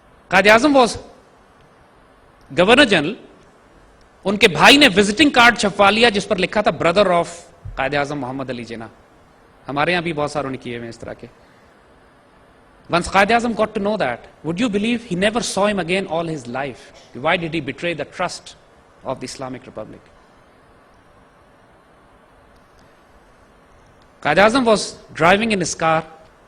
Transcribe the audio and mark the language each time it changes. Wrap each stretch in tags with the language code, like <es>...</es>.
<ur>Quaid Azam</ur> <en>was governor general,</en> <ur>ان کے بھائی نے وزٹنگ کارڈ چھپوا لیا جس پر لکھا تھا</ur> <en>brother of</en> <ur>قائد اعظم محمد علی جناح. ہمارے یہاں بھی بہت ساروں نے کیے ہوئے اس طرح کے.</ur> <en>Once</en> <ur>Quaid Azam</ur> <en>got to know that, would you believe he never saw him again all his life? Why did he betray the trust of the Islamic Republic?</en> <ur>Quaid Azam</ur> <en>was driving in his car,</en> <ur>اور railway پھاٹک traffic رکی ہوئی تھی اس پہ,</ur>